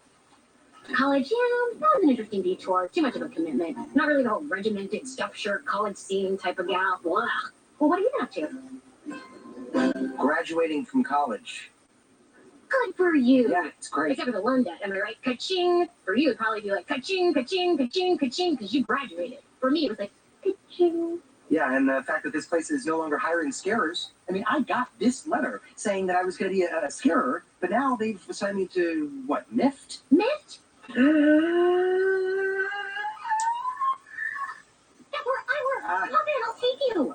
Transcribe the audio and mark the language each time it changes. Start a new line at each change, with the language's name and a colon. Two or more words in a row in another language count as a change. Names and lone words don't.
English: College, yeah, that was an interesting detour. Too much of a commitment. Not really the whole regimented stuffed shirt, college scene type of gal. Blah. Well, what are you up to? Graduating from college. Good for you. Yeah, it's great. Except for the loan debt, am I right? Ka-ching. For you, it'd probably be like ka-ching, ka-ching, ka-ching, ka-ching, because you graduated. For me, it was like ka-ching. Yeah, and the fact that this place is no longer hiring scarers. I mean, I got this letter saying that I was going to be a scarer, but now they've assigned me to, what, MIFT? MIFT? That's where I work. Come in, I'll take you.